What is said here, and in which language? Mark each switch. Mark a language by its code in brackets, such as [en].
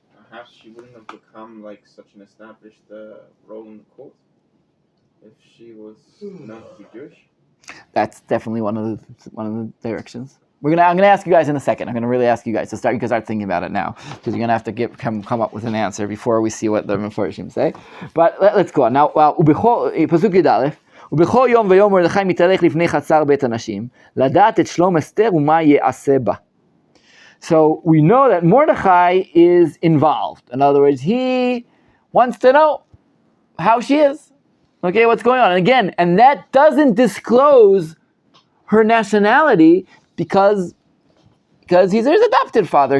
[en] Perhaps she wouldn't have become like such an established role in the court if she was known to be Jewish. That's definitely one of the directions. I'm gonna ask you guys in a second. I'm gonna really ask you guys to start. You can start thinking about it now, because you're gonna have to come up with an answer before we see what the Mefarshim say. But let's go on now. Pasuk Yud Aleph. [he] ובכל יום ויום מרדכי מתהלך לפני חצר בית הנשים, לדעת את שלום אסתר ומה יעשה בה. [en] So we know that Mordechai is involved. In other words, he wants to know how she is. Okay, what's going on? And again, and that doesn't disclose her nationality because he's his adopted father.